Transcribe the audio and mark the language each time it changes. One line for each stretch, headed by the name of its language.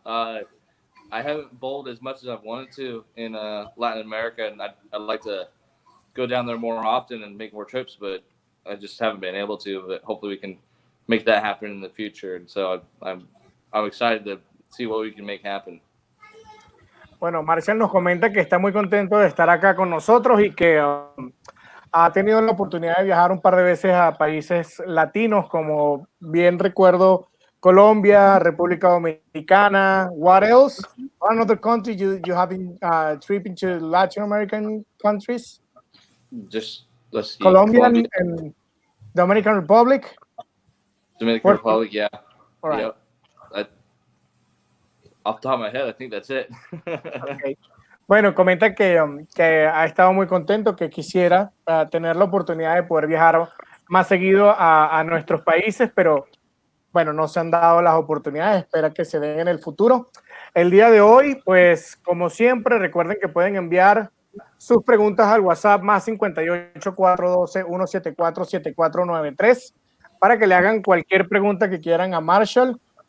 English: I haven't bowled as much as I've wanted to in Latin America, and I'd like to go down there more often and make more trips, but I just haven't been able to. But hopefully, we can make that happen in the future. And so I'm excited to see what we can make happen.
Spanish: Bueno, Marshall nos comenta que está muy contento de estar acá con nosotros y que ha tenido la oportunidad de viajar un par de veces a países latinos, como bien recuerdo Colombia, República Dominicana.
English: What else? Another country you have been tripping to Latin American countries? Just let's see. Colombia and Dominican Republic. Dominican Republic, yeah. All right. Yep. Off the top of my head, I think that's it. Okay.
Spanish: Bueno, comenta que ha estado muy contento, que quisiera tener la oportunidad de poder viajar más seguido a nuestros países, pero bueno, no se han dado las oportunidades, espera que se den en el futuro. El día de hoy, pues como siempre, recuerden que pueden enviar sus preguntas al WhatsApp más 58 412 174 7493 para que le hagan cualquier pregunta que quieran a Marshall.